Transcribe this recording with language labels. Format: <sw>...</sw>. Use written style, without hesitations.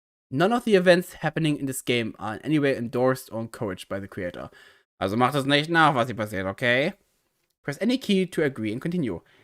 <en>None of the events happening in this game are in any way endorsed or encouraged by the creator.</en> <de>Also macht es nicht nach, was hier passiert, okay?</de> <en>Press any key to agree and continue.</en>